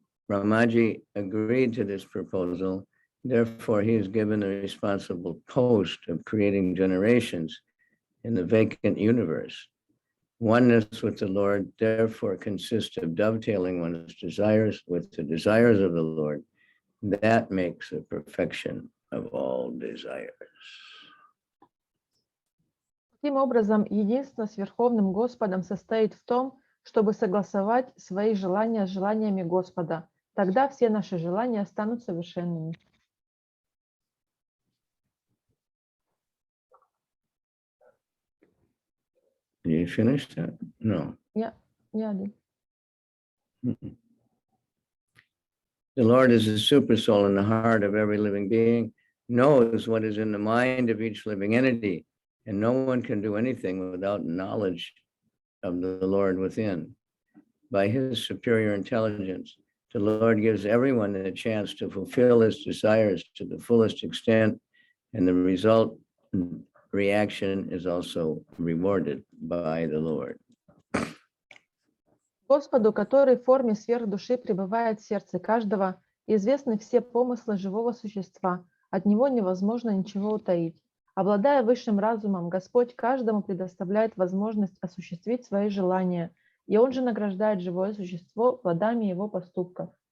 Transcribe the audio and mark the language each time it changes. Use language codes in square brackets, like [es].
[en] Brahmaji agreed to this proposal. Therefore, he is given the responsible post of creating generations in the vacant universe. Oneness with the Lord, therefore, consists of dovetailing one's desires with the desires of the Lord. That makes the perfection of all desires. [ru] Таким образом, единство с Верховным Господом состоит в том, чтобы согласовать свои желания с желаниями Господа. Тогда все наши желания станут совершенными. [en] Did you finish that? No. Yeah. The Lord is the super soul in the heart of every living being, knows what is in the mind of each living entity, and no one can do anything without knowledge of the Lord within. By his superior intelligence, the Lord gives everyone a chance to fulfill his desires to the fullest extent, and the result reaction is also rewarded by the Lord. [ru] Господу, который в форме сверхдуши пребывает в сердце каждого, известны все помыслы живого существа, от него невозможно ничего утаить. Обладая высшим разумом, Господь каждому предоставляет возможность осуществить свои желания, и Он же награждает живое существо плодами его поступков.